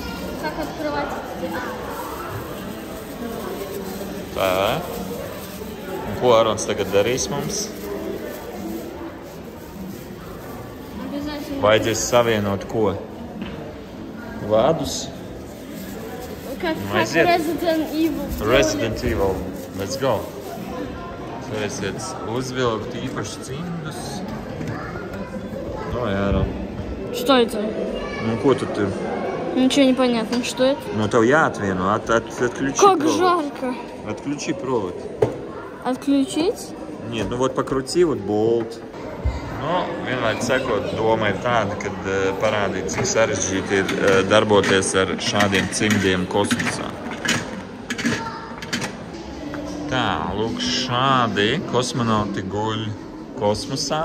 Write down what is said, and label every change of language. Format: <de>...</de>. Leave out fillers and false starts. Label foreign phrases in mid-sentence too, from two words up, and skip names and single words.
<lv>Tā. Un ko Ārons tagad darīs mums? Vajadzēs savienot ko? Vādus?</lv> <ru>Как Resident Evil.</ru> <en>Resident Evil. Let's go.</en> <lv>Varēsiet uzvilkt īpaši cimdus. Ārā.</lv> <ru>Что это?</ru> <lv>Ko tu tur?</lv> <ru>Ничего не понятно, что это?</ru> <lv>Tev jāatvieno, отключи</lv> <ru>Как провод. жарко. Отключи провод. Отключить? Нет, вот покрути вот болт.</ru> <lv>Vienmēr sakot, doma ir tāda, kad parādīt, cik sarežģīti ir darboties ar šādiem cimdiem kosmosā. Tā, lūk, šādi kosmonauti guļ kosmosā.</lv>